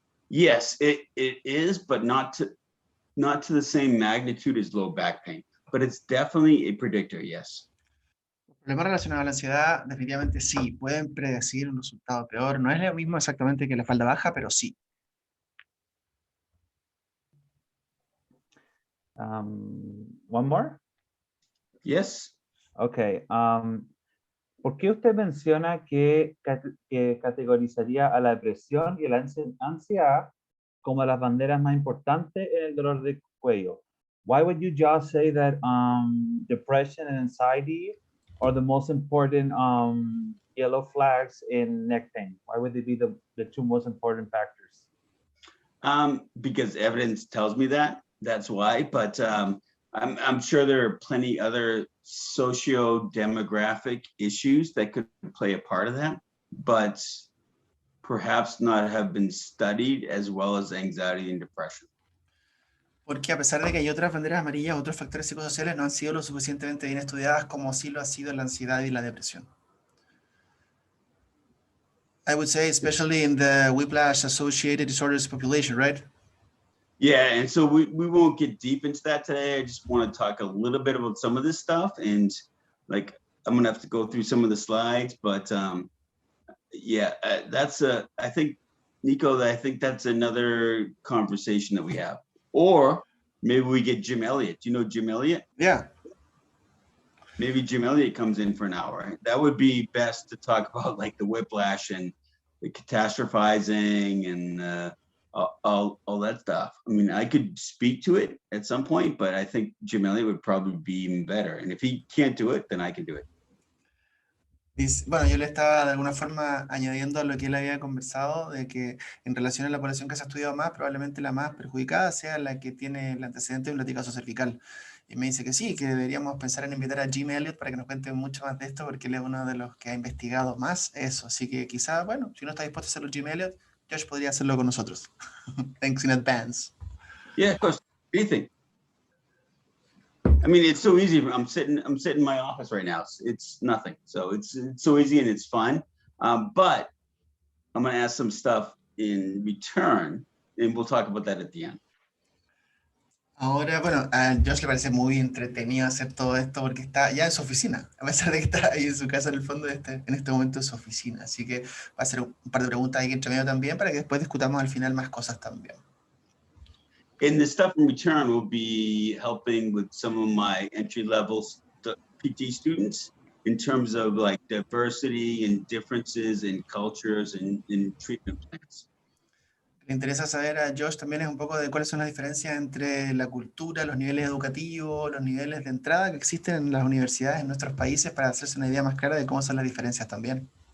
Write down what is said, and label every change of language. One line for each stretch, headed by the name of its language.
English: Yes, it is, but not to the same magnitude as low back pain, but it's definitely a predictor, yes.
Spanish: Problemas relacionados a la ansiedad, definitivamente sí, pueden predecir un resultado peor. No es lo mismo exactamente que la falda baja, pero sí.
English: One more? Yes. Okay.
Spanish: ¿Por qué usted menciona que categorizaría a la depresión y a la ansiedad como las banderas más importantes en el dolor de cuello?
English: Why would you just say that depression and anxiety are the most important yellow flags in neck pain? Why would they be the two most important factors? Because evidence tells me that. That's why. But I'm sure there are plenty other socio-demographic issues that could play a part of that, but perhaps not have been studied as well as anxiety and depression.
Spanish: Porque a pesar de que hay otras banderas amarillas, otros factores psicosociales no han sido lo suficientemente bien estudiadas como sí lo ha sido la ansiedad y la depresión.
English: I would say, especially in the whiplash-associated disorders population, right? Yeah, and so we won't get deep into that today. I just want to talk a little bit about some of this stuff, and like I'm gonna have to go through some of the slides, but yeah, that's I think, Nico, I think that's another conversation that we have. Or maybe we get Jim Elliott. Do you know Jim Elliott? Yeah. Maybe Jim Elliott comes in for an hour. That would be best to talk about like the whiplash and the catastrophizing and all that stuff. I mean, I could speak to it at some point, but I think Jim Elliott would probably be even better. And if he can't do it, then I can do it.
Spanish: Bueno, yo le estaba de alguna forma añadiendo a lo que él había conversado, de que en relación a la población que se ha estudiado más, probablemente la más perjudicada sea la que tiene el antecedente de un latigazo cervical. Y me dice que sí, que deberíamos pensar en invitar a Jim Elliott para que nos cuente mucho más de esto, porque él es uno de los que ha investigado más eso. Así que quizá, bueno, si no está dispuesto a hacerlo Jim Elliott, Josh podría hacerlo con nosotros.
English: Thanks in advance. Yeah, of course. Anything. I mean, it's so easy. I'm sitting in my office right now. It's nothing. So it's so easy and it's fun. But I'm going to ask some stuff in return, and we'll talk about that at the end.
Spanish: Ahora, bueno, a Josh le parece muy entretenido hacer todo esto porque está ya en su oficina, a pesar de que está ahí en su casa en el fondo, en este momento en su oficina. Así que va a hacer un par de preguntas ahí entre medio también para que después discutamos al final más cosas también.
English: And the stuff in return will be helping with some of my entry-level PT students in terms of like diversity and differences in cultures and in treatment plans.
Spanish: Le interesa saber a Josh también es un poco de cuáles son las diferencias entre la cultura, los niveles educativos, los niveles de entrada que existen en las universidades en nuestros países para hacerse una idea más clara de cómo son las diferencias también.